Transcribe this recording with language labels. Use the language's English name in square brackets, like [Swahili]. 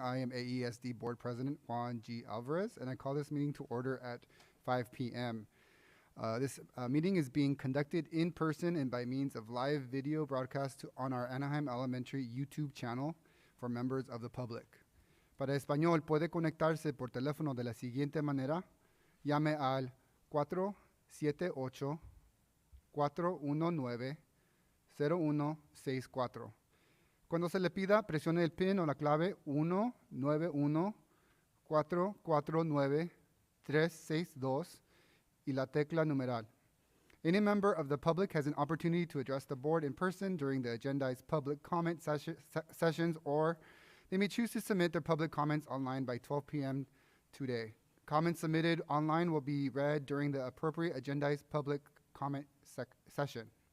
[English] I am AESD Board President Juan G. Alvarez, and I call this meeting to order at 5 p.m. This meeting is being conducted in person and by means of live video broadcast on our Anaheim Elementary YouTube channel for members of the public. [Spanish] Para español, puede conectarse por teléfono de la siguiente manera. Llame al 478-419-0164. Cuando se le pida, presione el PIN o la clave 191-449-362 y la tecla numeral. [English] Any member of the public has an opportunity to address the board in person during the agendized public comment sessions, or they may choose to submit their public comments online by 12 p.m. today. Comments submitted online will be read during the appropriate agendized public comment session.